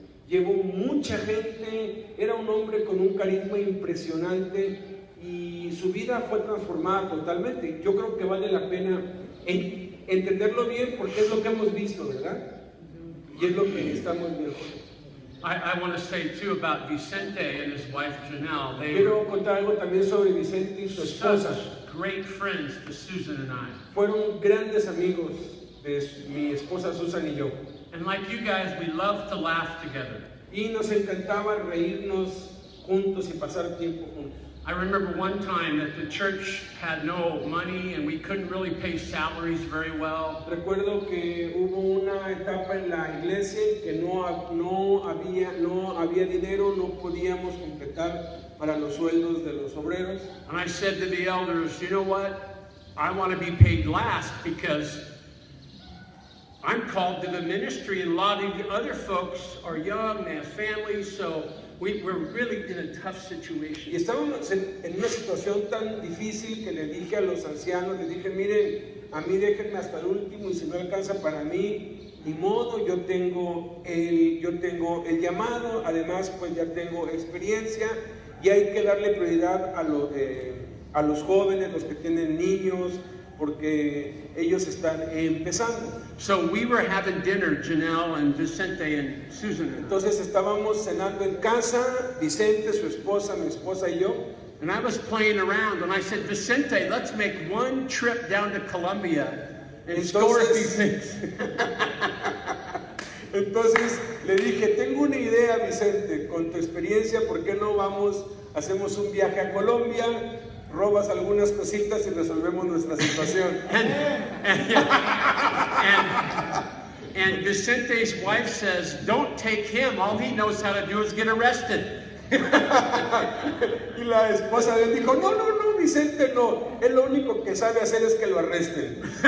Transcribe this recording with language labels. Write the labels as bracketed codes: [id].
[es] Llevó mucha gente, era un hombre con un carisma impresionante y su vida fue transformada totalmente. Yo creo que vale la pena entenderlo bien porque es lo que hemos visto, ¿verdad? Y es lo que estamos viendo. [en] I want to say too about Vicente and his wife Janelle. They [es] Quiero contar algo también sobre Vicente y su esposa. [en] such great friends to Susan and I. [es] Fueron grandes amigos de mi esposa Susan y yo. [en] And like you guys, we love to laugh together. [es] Y nos encantaba reírnos juntos y pasar tiempo juntos. [en] I remember one time that the church had no money and we couldn't really pay salaries very well. [es] Recuerdo que hubo una etapa en la iglesia que no había dinero, no podíamos completar para los sueldos de los obreros. [en] And I said to the elders, you know what? I want to be paid last because I'm called to the ministry and a lot of the other folks are young, they have families, so we're really in a tough situation. [es] Y estábamos en una situación tan difícil que le dije a los ancianos, les dije, miren, a mí déjenme hasta el último y si no alcanza para mí, ni modo, yo tengo el llamado, además pues ya tengo experiencia y hay que darle prioridad a los jóvenes, los que tienen niños, porque ellos están empezando. [en] So we were having dinner, Janelle and Vicente and Susan and I. [es] Entonces estábamos cenando en casa, Vicente, su esposa, mi esposa y yo. [en] And I was playing around and I said, Vicente, let's make one trip down to Colombia and score a few things. [es] Entonces le dije, tengo una idea, Vicente, con tu experiencia, ¿por qué no hacemos un viaje a Colombia, robas algunas cositas y resolvemos nuestra situación? [en] And Vicente's wife says, don't take him, all he knows how to do is get arrested. [es] Y la esposa de él dijo, no, Vicente no, él lo único que sabe hacer es que lo arresten.